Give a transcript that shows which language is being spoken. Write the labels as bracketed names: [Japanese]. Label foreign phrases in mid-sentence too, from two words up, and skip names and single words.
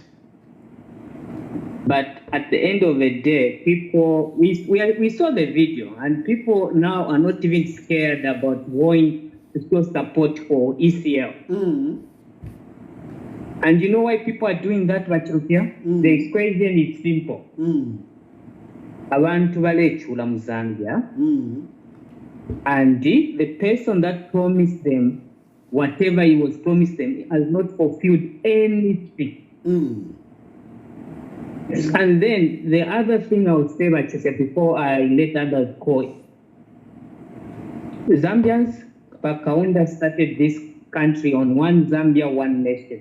[English] But at the end of the day, people, we saw the video, and people now are not even scared about going to show support for ECL. Mm. And you know why people are doing that, Bachilufya? The equation is simple. [Bemba] abantu balechula mu Zambia, [English] and the person that promised them whatever he was promised them has not fulfilled anything. And then the other thing I would say, before I let others call, Zambians, Kaunda started this country on one Zambia, one nation.